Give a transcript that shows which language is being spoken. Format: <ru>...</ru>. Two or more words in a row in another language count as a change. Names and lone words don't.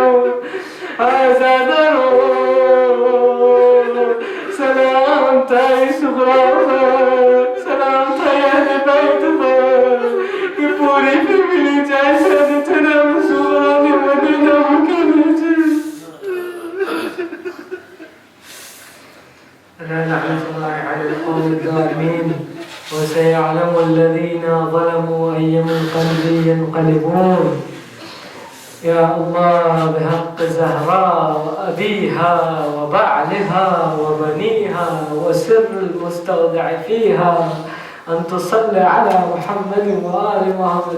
<gu>આઝાદારો સલામ થાય સુગરા, સલામ થાય અને બેત પર કે પૂરી ફેમિલી જાય છે અને જનાબ સુગરાને મદીના મૂકી દે છે.</gu> <ar>لعنة الله على القوم الظالمين وسيعلم الذين ظلموا أي منقلب ينقلبون. يا الله بحق زهراء وأبيها وبعلها وبنيها وسر المستودع فيها أن تصلي على محمد وآل محمد.</ar>